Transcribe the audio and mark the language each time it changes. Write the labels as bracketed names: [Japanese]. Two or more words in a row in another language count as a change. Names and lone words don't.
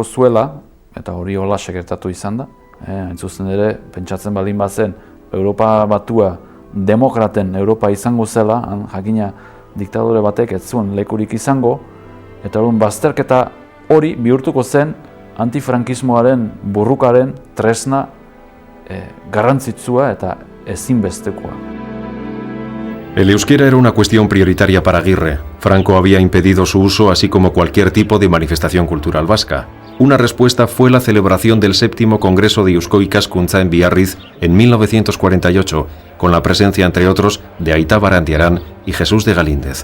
[Basque] zuela, eta hori hola gertatu izan da, hain zuzen ere, pentsatzen baldin bazen, Europa Batua demokraten Europa izango zela, jakina diktadore batek ez zuen lekurik izango, eta orduan bazterketa hori bihurtuko zen antifrankismoaren burrukaren tresna garrantzitsua eta ezinbestekoa. [Spanish] El euskera era una cuestión prioritaria para Aguirre. Franco había impedido su uso, así como cualquier tipo de manifestación cultural vasca. Una respuesta fue la celebración del 7º Congreso de Eusko Ikaskuntza en Biarritz en 1948, con la presencia, entre otros, de Aita Barandiarán y Jesús de Galíndez.